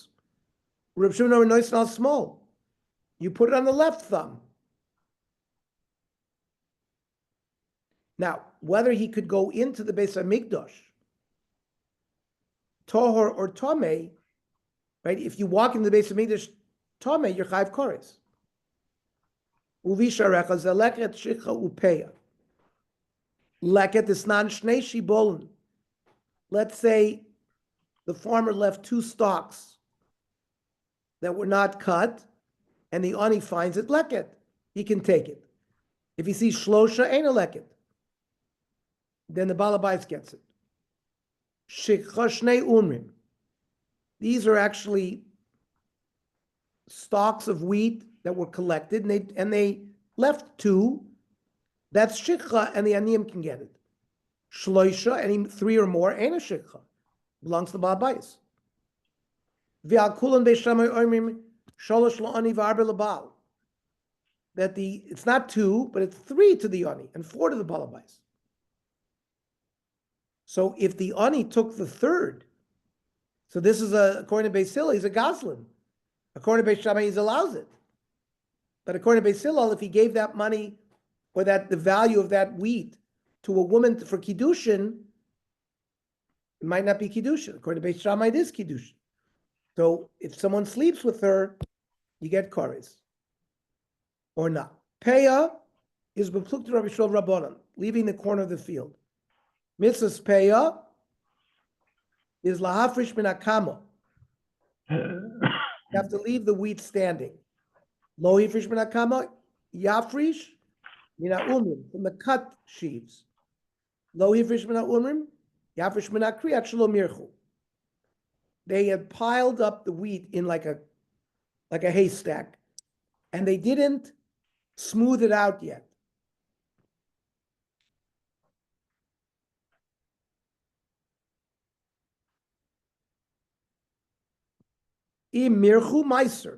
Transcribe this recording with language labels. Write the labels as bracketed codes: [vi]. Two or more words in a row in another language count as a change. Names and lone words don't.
[en] Reb Shimon Nois not small. You put it on the left thumb. Now, whether he could go into the Beis HaMikdash, Tohor or Tomei, right? If you walk into the Beis HaMikdash, Tomei, you're [he] chayv kores. Uvisharecha zeleket shicha upeya. [en] Leket is non [he] shnei shibolin. [en] Let's say the farmer left 2 stalks that were not cut, and the ani finds it leket. He can take it. If he sees shlosha, ain't a leket. Then the balabais gets it. [he] Shikha shnei unrim. [en] These are actually stalks of wheat that were collected, and they left 2. That's shikha, and the aniyim can get it. Shloisha, any 3 or more, ain't a shikha. Belongs to Ba'abais. [he] V'al beishamay oimim sholosh la'ani v'arbe l'bal. [en] That it's not 2, but it's 3 to the ani and 4 to the Ba'abais. So if the ani took the 3rd, so this is according to Beis Hillel, he's a goslin. According to Beis Shammai, he allows it. But according to Beis Hillel, if he gave that money or the value of that wheat to a woman for kiddushin, it might not be kiddushin. According to Beis Shammai, it is kiddushin. So if someone sleeps with her, you get kores. Or not. Peah is beplukta Rabbi Shlomo Rabbanan, leaving the corner of the field. Mitzvah's peah is [he] lahafrish min hakamo. [en] You have to leave the wheat standing. [he] Lo hifrish min hakamo, yafrish min ha'umrim, [en] from the cut sheaves. [he] Lo hifrish min ha'umrim, yafrish min ha'kriyat shelo mirchu. [en] They had piled up the wheat in like a haystack, and they didn't smooth it out yet. [he] Mirchu meiser.